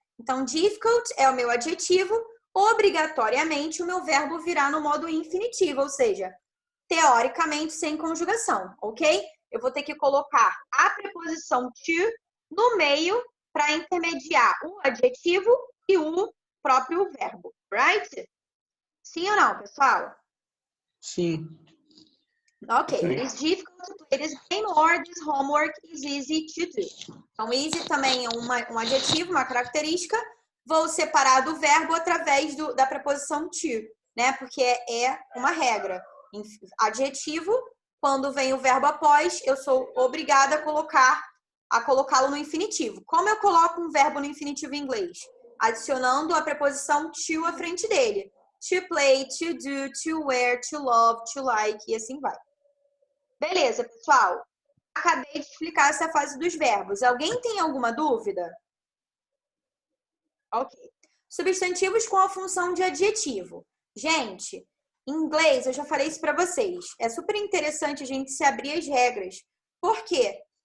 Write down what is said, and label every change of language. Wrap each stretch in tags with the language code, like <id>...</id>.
<pt>Então, difficult é o meu adjetivo. Obrigatoriamente, o meu verbo virá no modo infinitivo, ou seja, teoricamente sem conjugação, ok? Eu vou ter que colocar a preposição to no meio para intermediar o adjetivo e o próprio verbo, right? Sim ou não, pessoal? Sim. Ok.</pt> <en>It is difficult to play this game or this homework is easy to do.</en> <pt>Então, easy também é um adjetivo, uma característica. Vou separar do verbo através da preposição to, né? Porque é uma regra. Adjetivo, quando vem o verbo após, eu sou obrigada a colocá-lo no infinitivo. Como eu coloco um verbo no infinitivo em inglês? Adicionando a preposição to à frente dele.</pt> <en>To play, to do, to wear, to love, to like</en> <pt>e assim vai. Beleza, pessoal? Acabei de explicar essa fase dos verbos. Alguém tem alguma dúvida? Ok. Substantivos com a função de adjetivo. Gente, em inglês, eu já falei isso para vocês. É super interessante a gente se abrir as regras. Por quê?</pt>